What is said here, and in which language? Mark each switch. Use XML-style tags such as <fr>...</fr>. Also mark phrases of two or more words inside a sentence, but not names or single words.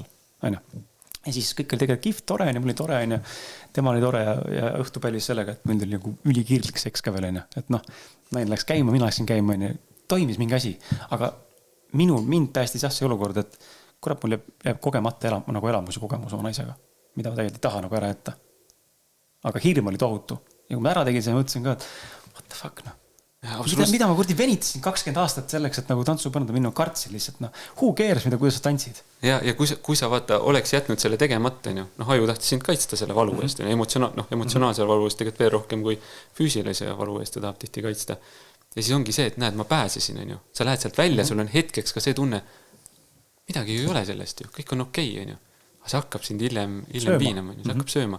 <et>Ja siis kõik oli tegelikult kihvt, tore, mul oli tore, tema oli tore ja õhtu pälis sellega, et meil oli nagu ülikirlik seks ka veel. Et noh, naine läks käima, mina läksin käima, toimis mingi asi. Aga mind päästis see olukord, et kurat, mul jääb kogemata nagu elamuse kogemus oma naisega, mida ma tegelikult ei taha nagu ära jätta. Aga hirm oli tohutu. Ja kui ma ära tegin, siis mõtlesin ka, et</et> <en>what the fuck,</en> <et>noh. mida ma kurdi venitasin 20 aastat selleks, et nagu tantsupõnda minna, kartsin lihtsalt,</et> <en>who cares,</en> <et>kuidas sa tantsid? Ja kui sa vaata, oleks jätnud selle tegemata, aju tahtis sind kaitsta selle valu eest, emotsionaalse valu eest tegelikult veel rohkem kui füüsilise valu eest ta tahab tihti kaitsta. Ja siis ongi see, et näed, ma pääsesin, sa lähed sealt välja, sul on hetkeks ka see tunne, midagi ei ole sellest ju, kõik on okei, aga see hakkab sind hiljem piinama, see hakkab sööma.</et>